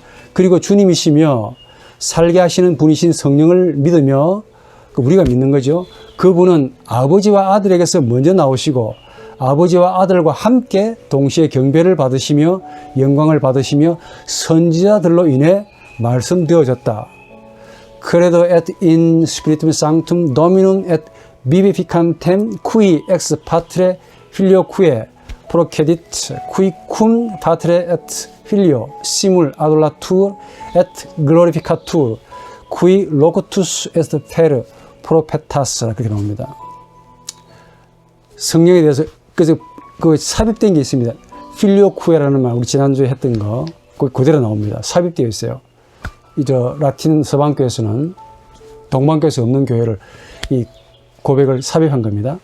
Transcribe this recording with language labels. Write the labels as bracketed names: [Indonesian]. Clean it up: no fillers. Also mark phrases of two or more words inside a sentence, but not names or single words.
[Korean] 그리고 주님이시며 살게 하시는 분이신 성령을 믿으며, 우리가 믿는 거죠. 그분은 아버지와 아들에게서 먼저 나오시고 아버지와 아들과 함께 동시에 경배를 받으시며 영광을 받으시며 선지자들로 인해 말씀되어졌다. [Latin] Credo et in spiritum sanctum dominum et vivificantem qui ex patre filio quae procedit qui cum patre et filio simul adulatur et glorificatur qui locutus est per prophetas, [Korean] 그렇게 나옵니다. 성령에 대해서 그래서 삽입된 게 있습니다. 필리오 쿠에라는 말, 우리 지난주에 했던 거 그대로 나옵니다. 삽입되어 있어요. 라틴 서방교에서는, 동방교에서 없는 교회를 이 고백을 삽입한 겁니다.